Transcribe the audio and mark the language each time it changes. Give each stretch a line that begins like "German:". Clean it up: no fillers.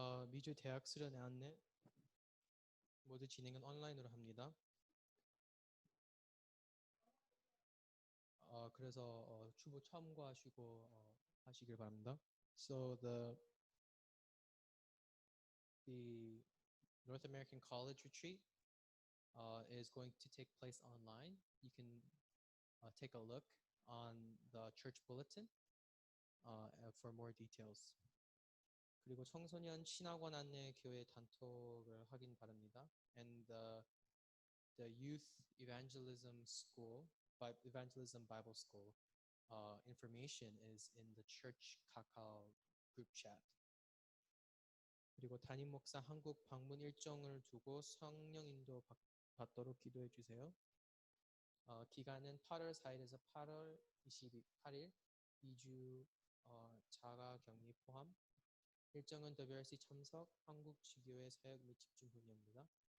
Korean: 미주 대학 수련 안내 모두 진행은 온라인으로 합니다. 그래서 추부 참고하시고 하시길 바랍니다.
English: So the North American College Retreat is going to take place online. You can take a look on the church bulletin for more details.
Korean: 그리고 청소년 신학원 안내 교회 단톡을 확인 바랍니다.
English: And the Youth Evangelism School, Evangelism Bible School information is in the church Kakao group chat.
Korean: 그리고 담임 목사 한국 방문 일정을 두고 성령 인도 받도록 기도해 주세요. 기간은 8월 4일에서 8월 28일 2주 자가 격리 포함. 일정은 WRC 참석, 한국 지교회 사역 및 집중 훈련입니다.